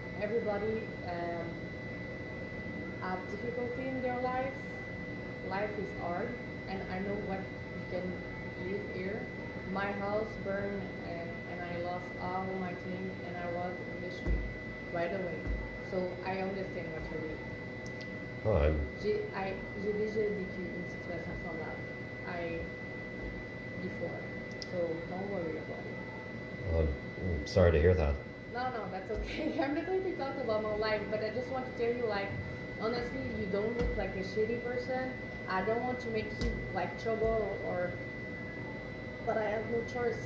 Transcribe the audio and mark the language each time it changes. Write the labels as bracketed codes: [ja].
[en] Everybody have difficulty in their lives. Life is hard, and I know what you can live here. My house burned, and I lost all my things, and I was in the street right away. So I understand what you mean. Oh, [fr] J'ai déjà vécu une situation semblable. [en] I before, so don't worry about it. well, I'm sorry to hear that. No, no, that's okay. I'm not going to talk about my life, but I just want to tell you, like, honestly, you don't look like a shitty person. I don't want to make you like trouble or, but I have no choice.